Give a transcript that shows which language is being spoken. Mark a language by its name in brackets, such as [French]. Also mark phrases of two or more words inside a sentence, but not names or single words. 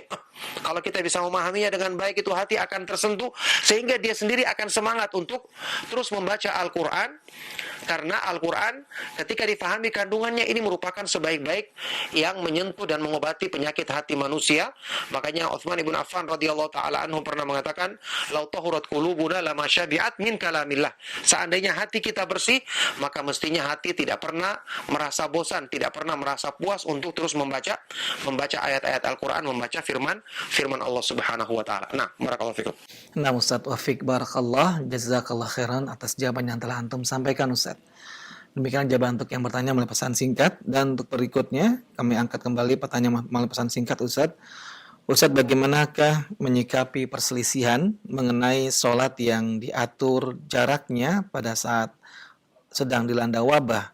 [Indonesian] Kalau kita bisa memahaminya dengan baik, itu hati akan tersentuh, sehingga dia sendiri akan semangat untuk terus membaca Al-Quran. Karena Al-Quran ketika difahami kandungannya, ini merupakan sebaik-baik yang menyentuh dan mengobati penyakit hati manusia. Makanya Utsman ibn Affan [Arabic] رضي الله تعالى عنه [Indonesian] pernah mengatakan, [Arabic] "لو طهرت قلوبنا لما شبعت من كلام الله." [Indonesian] Seandainya hati kita bersih, maka mestinya hati tidak pernah merasa bosan, tidak pernah merasa puas untuk terus membaca ayat-ayat Al-Quran, membaca firman Allah [Arabic] سبحانه و تعالى. Nah, بارك الله فيكم. [Indonesian] Nah, Ustaz Wafiq barakallah, [Arabic] جزاك الله خيرا [Indonesian] atas jawaban yang telah antum sampaikan, Ustaz. Demikian jawaban untuk yang bertanya melalui pesan singkat, dan untuk berikutnya kami angkat kembali pertanyaan melalui pesan singkat, Ustaz. Ustaz, bagaimanakah menyikapi perselisihan mengenai sholat yang diatur jaraknya pada saat sedang dilanda wabah?